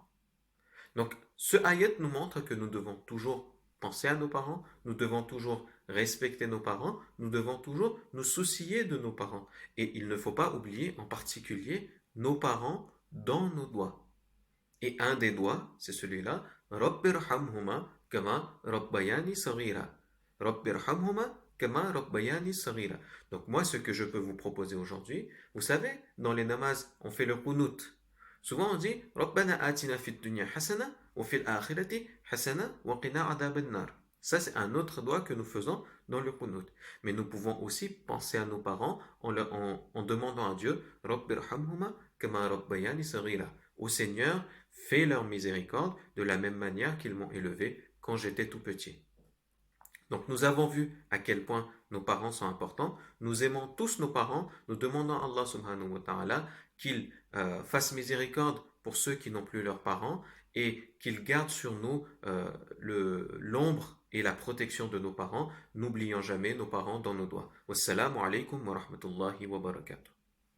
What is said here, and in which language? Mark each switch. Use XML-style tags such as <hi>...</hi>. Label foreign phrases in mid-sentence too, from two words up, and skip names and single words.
<fr>Donc, ce ayat nous montre que nous devons toujours penser à nos parents, nous devons toujours respecter nos parents, nous devons toujours nous soucier de nos parents. Et il ne faut pas oublier en particulier nos parents dans nos doigts. Et un des doigts, c'est celui-là,</fr> <ar>رب ارحمهما كما ربياني صغيرا. رب ارحمهما كما ربياني صغيرا.</ar> <fr>Donc moi, ce que je peux vous proposer aujourd'hui, vous savez, dans les namazs, on fait le qunut. Souvent on dit</fr> <ar>ربنا آتنا في الدنيا حسنة وفي الآخرة حسنة وقنا عذاب النار.</ar> <fr>Ça c'est un autre doigt que nous faisons dans le qunut. Mais nous pouvons aussi penser à nos parents en demandant à Dieu</fr> <ar>رب ارحمهما كما ربياني صغيرا.</ar> <fr>Ô Seigneur, fais leur miséricorde de la même manière qu'ils m'ont élevé quand j'étais tout petit. Donc nous avons vu à quel point nos parents sont importants. Nous aimons tous nos parents. Nous demandons à</fr> <ar>الله سبحانه وتعالى</ar> <fr>qu'il fasse miséricorde pour ceux qui n'ont plus leurs parents et qu'il garde sur nous l'ombre et la protection de nos parents, n'oubliant jamais nos parents dans nos doigts.</fr> <ar>والسلام عليكم ورحمة الله وبركاته.</ar>